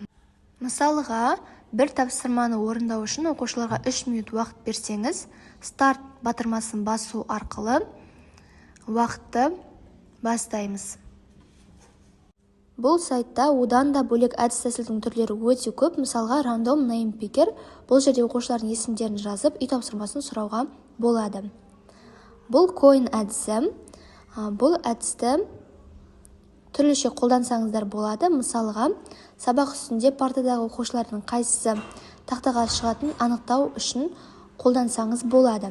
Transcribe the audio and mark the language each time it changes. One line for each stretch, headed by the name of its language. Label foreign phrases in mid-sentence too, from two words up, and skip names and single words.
Kazakh: Мысалға, бір тапсырманы орындау үшін оқушыларға 3 минут уақыт берсеңіз, старт батырмасын басу арқылы уақытты бастаймыз. Бұл сайтта одан да бөлек әдіс-тәсілдің түрлері өте көп. Мысалға,
English: random name picker.
Kazakh: Бұл жерде оқушылардың есімдерін жазып, үй тапсырмасын сұрауға болады. Бұл coin әдісі. Бұл әдісті түрліше қолдансаңыздар болады. Мысалға, сабақ үстінде партадағы оқушылардың қайсысы тақтаға шығатын анықтау үшін қолдансаңыз болады.